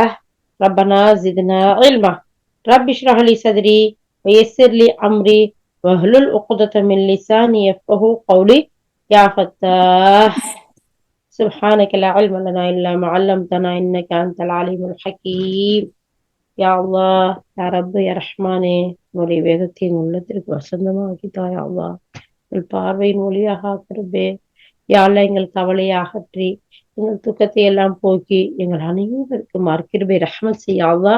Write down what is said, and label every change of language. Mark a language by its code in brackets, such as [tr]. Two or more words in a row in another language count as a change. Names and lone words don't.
[ar] ربنا زدنا علما. رب اشرح لي صدري ويسر لي أمري واحلل عقدة من لساني يفقهوا قولي. يا فتاح سبحانك لا علم لنا إلا ما علمتنا إنك أنت العليم الحكيم. يا الله، يا رب, [ta] யா ரஹ்மானே, உன்னுடைய வேதத்தை என் உள்ளத்திற்கு வசந்தமாக்கித்தா [ar] يا الله. [ta] எங்கள் பார்வையின் ஒளியாக ஆக்கிறதே [ar] يا الله. [ta] எங்கள் கவலையை அகற்றி எங்கள் துக்கத்தை எல்லாம் போக்கி எங்கள் அனைவருக்கு மறுக்கிருபை ரஹ்மத் செய்ய அல்லாஹ்.